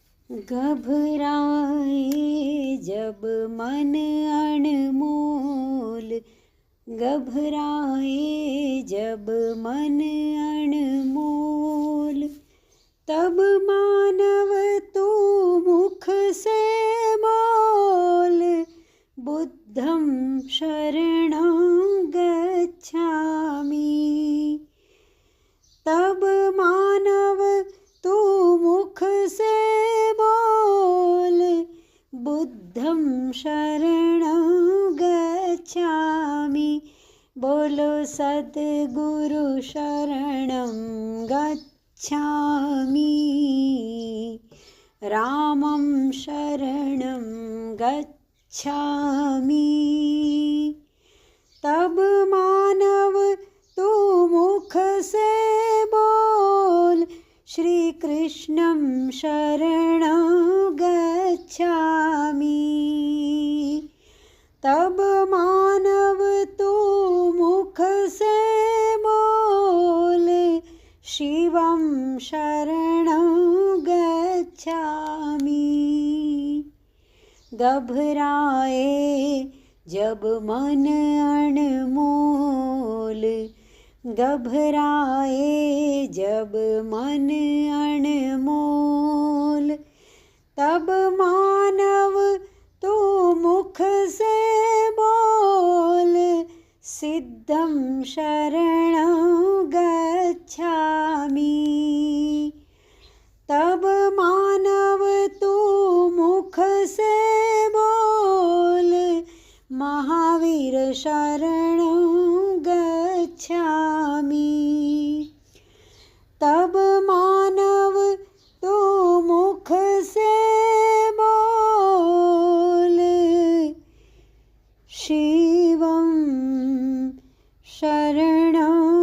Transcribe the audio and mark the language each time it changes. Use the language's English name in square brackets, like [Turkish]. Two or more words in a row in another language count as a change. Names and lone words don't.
[Hindi] घबराए जब मन अनमोल, घबराए जब मन अनमोल, तब मानव तू मुख से बोल, [Sanskrit] बुद्धं शरणं गच्छामि। [Hindi] तब मानव तू मुख से बोल, [Sanskrit] बुद्धं शरणं गच्छामि। बोलो सद्गुरु शरणं गच्छामि, रामं शरणं गच्छामि। [Hindi] तब मानव तू मुख से बोल, [Sanskrit] श्री कृष्णं शरणं गच्छामि। [Hindi] तब मानव तू मुख से बोल, [Sanskrit] शिवं शरणं गच्छामि। [Hindi] घबराए जब मन अनमोल, घबराए जब मन अनमोल, तब मानव तू मुख से बोल, [Sanskrit] सिद्धं शरणं गच्छामि। [Hindi] तब मानव तू मुख से बोल, [Sanskrit] महावीर शरणं गच्छामि। [Hindi] तब मानव तू मुख से बोल, [Sanskrit] शिवं शरणं